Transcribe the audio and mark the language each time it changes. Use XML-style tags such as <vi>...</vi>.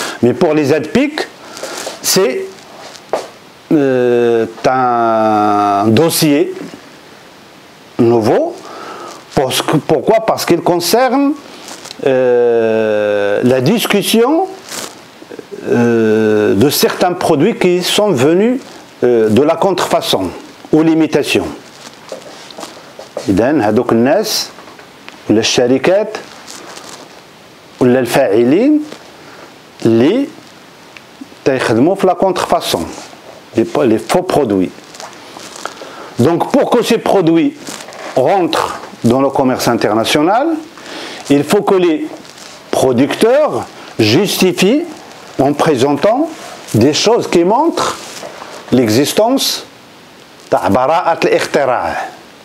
<fr>Mais pour les ADPIC, c'est un dossier nouveau. Pourquoi? Parce qu'il concerne la discussion de certains produits qui sont venus de la contrefaçon ou l'imitation.</fr> <ar>إذن هذوك الناس ولا الشركات ولا الفاعلين اللي تيخدموا في</ar> <fr>la contrefaçon, les faux produits. Donc pour que ces produits rentrent dans le commerce international, il faut que les producteurs justifient en présentant des choses qui montrent l'existence de bara'at al-ikhtira'.</fr>